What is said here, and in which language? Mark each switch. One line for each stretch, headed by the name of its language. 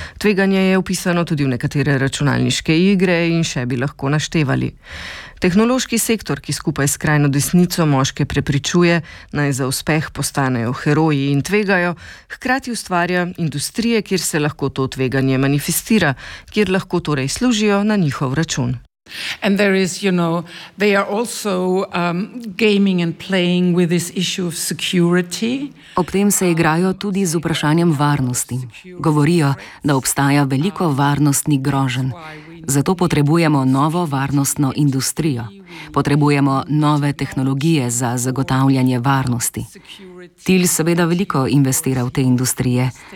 Slovenian: Tveganje je vpisano tudi v nekatere računalniške igre in še bi lahko naštevali. Tehnološki sektor, ki skupaj s skrajno desnico moške prepričuje, naj za uspeh postanejo heroji in tvegajo, hkrati ustvarja industrije, kjer se lahko to tveganje manifestira, kjer lahko torej služijo na njihov račun.
English: And there is, you know, they are also gaming and playing with this issue of security.
Slovenian: Ob tem se igrajo tudi z vprašanjem varnosti. Govorijo, da obstaja veliko varnostnih groženj. Zato potrebujemo novo varnostno industrijo. Potrebujemo nove tehnologije za zagotavljanje varnosti. Til seveda veliko investira v te industrije.